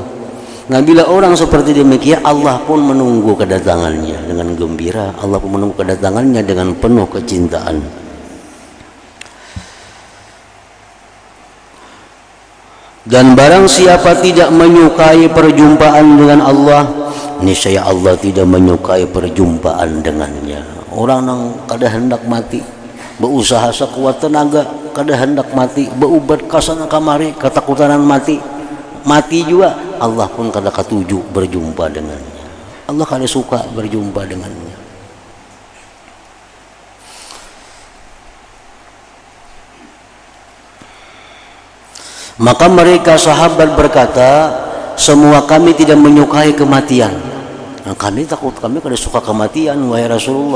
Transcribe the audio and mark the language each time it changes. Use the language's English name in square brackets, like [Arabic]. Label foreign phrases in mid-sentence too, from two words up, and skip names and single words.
[Indonesian] Nah, bila orang seperti demikian, Allah pun menunggu kedatangannya dengan gembira, Allah pun menunggu kedatangannya dengan penuh kecintaan. Dan barang siapa tidak menyukai perjumpaan dengan Allah, niscaya Allah tidak menyukai perjumpaan dengannya. [Banjar] Orang yang kada hendak mati, berusaha sekuat tenaga, kada hendak mati, berubat kasana kamari, ketakutan mati juga, Allah pun kada katuju berjumpa dengannya. Allah kada suka berjumpa dengannya. [Indonesian] Maka mereka sahabat berkata, semua kami tidak menyukai kematian. [Banjar] Nah, kami takut, kami kada suka kematian wahai Rasulullah.